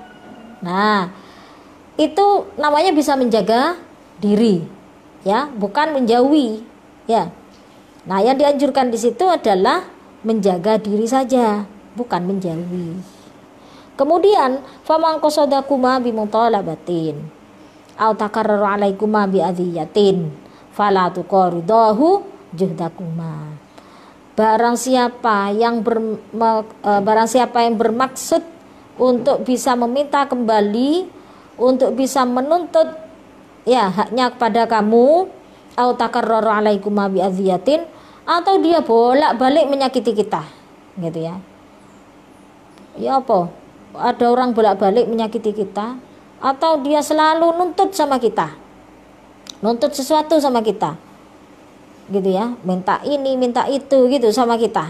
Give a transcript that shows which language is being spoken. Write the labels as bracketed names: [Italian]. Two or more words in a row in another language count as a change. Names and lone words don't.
[Indonesian] Nah, itu namanya bisa menjaga diri. Ya, bukan menjauhi, ya. Nah, yang dianjurkan di situ adalah menjaga diri saja, bukan menjauhi. [Arabic] Kemudian, فمن قصدكما بمطالبة أو تكرر عليكما بأذية فلا تقارضه جهدكما. [Indonesian] Barang siapa yang bermaksud untuk bisa meminta kembali, untuk bisa menuntut ya haknya kepada kamu, [Arabic] أو تكرر عليكما بأذية, [Indonesian] atau dia bolak-balik menyakiti kita, gitu ya. Ya apa? Ada orang bolak-balik menyakiti kita, atau dia selalu nuntut sama kita, nuntut sesuatu sama kita, gitu ya, minta ini minta itu gitu sama kita.